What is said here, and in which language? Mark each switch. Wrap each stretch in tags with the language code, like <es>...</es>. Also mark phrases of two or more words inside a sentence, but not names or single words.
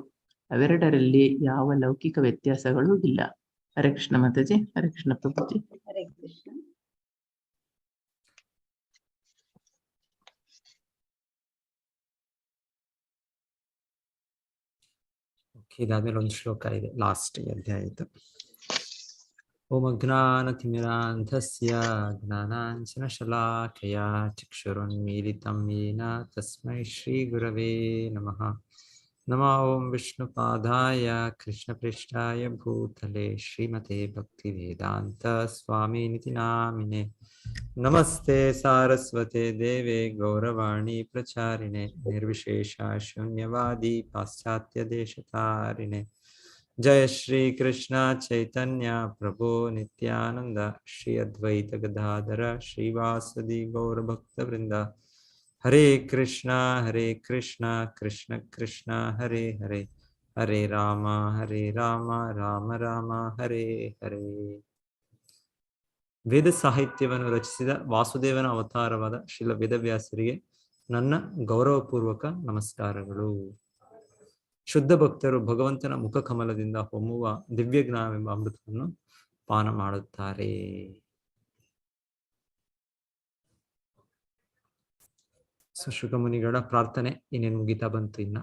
<kn>ಅವೆರಡರಲ್ಲಿ ಯಾವ ಲೌಕಿಕ ವ್ಯತ್ಯಾಸಗಳೂ ಇಲ್ಲ.</kn> <sa>ಹರೇ ಕೃಷ್ಣ ಮಾತಾಜಿ. ಹರೇ ಕೃಷ್ಣ ಪ್ರಭುಜಿ. ಹರೇ ಕೃಷ್ಣ.</sa> <kn>ಇದಾದ್ಮೇಲೆ ಒಂದು ಶ್ಲೋಕ ಇದೆ, ಲಾಸ್ಟ್ ಅಧ್ಯಾಯದ.</kn> <sa>ಓಂ ಅಜ್ಞಾನತಿಮಿರಾಂಧಸ್ಯ ಜ್ಞಾನಾಂಜನಶಲಾಕಯಾ ಚಕ್ಷುರುನ್ಮೀಲಿತಂ ಯೇನ ತಸ್ಮೈ ಶ್ರೀ ಗುರವೇ ನಮಃ. ನಮೋ ಓಂ ವಿಷ್ಣುಪಾದಾಯ ಕೃಷ್ಣಪ್ರೇಷ್ಠಾಯ ಭೂತಲೆ ಶ್ರೀಮತೆ ಭಕ್ತಿವೇದಾಂತ ಸ್ವಾಮಿನಿತಿ ನಾಮಿನೆ. ನಮಸ್ತೆ ಸಾರಸ್ವತೆ ದೇವೆ ಗೌರವಾಣಿ ಪ್ರಚಾರಿಣೆ ನಿರ್ವಿಶೇಷ ಶೂನ್ಯವಾದಿ ಪಾಶ್ಚಾತ್ಯ ದೇಶತಾರಿಣೆ. ಜಯ ಶ್ರೀ ಕೃಷ್ಣ ಚೈತನ್ಯ ಪ್ರಭು ನಿತ್ಯಾನಂದ ಶ್ರೀ ಅದ್ವೈತ ಗದಾಧರ ಶ್ರೀವಾಸದಿ ಗೌರಭಕ್ತವೃಂದ. ಹರೇ ಕೃಷ್ಣ ಕೃಷ್ಣ ಕೃಷ್ಣ ಹರೇ ಹರೇ, ಹರೇ ರಾಮ ರಾಮ ರಾಮ ಹರೇ ಹರೇ.</sa> <kn>ವೇದ ಸಾಹಿತ್ಯವನ್ನು ರಚಿಸಿದ ವಾಸುದೇವನ ಅವತಾರವಾದ ಶ್ರೀಲ ವೇದವ್ಯಾಸರಿಗೆ ನನ್ನ ಗೌರವಪೂರ್ವಕ ನಮಸ್ಕಾರಗಳು. ಶುದ್ಧ ಭಕ್ತರು ಭಗವಂತನ ಮುಖ ಕಮಲದಿಂದ ಹೊಮ್ಮುವ ದಿವ್ಯ ಜ್ಞಾನವೆಂಬ ಅಮೃತವನ್ನು ಪಾನ ಮಾಡುತ್ತಾರೆ. ಸೊ ಶುಕಮುನಿಗಳ ಪ್ರಾರ್ಥನೆ ಇನ್ನೇನು ಮುಗಿತಾ ಬಂತು ಇನ್ನ.</kn>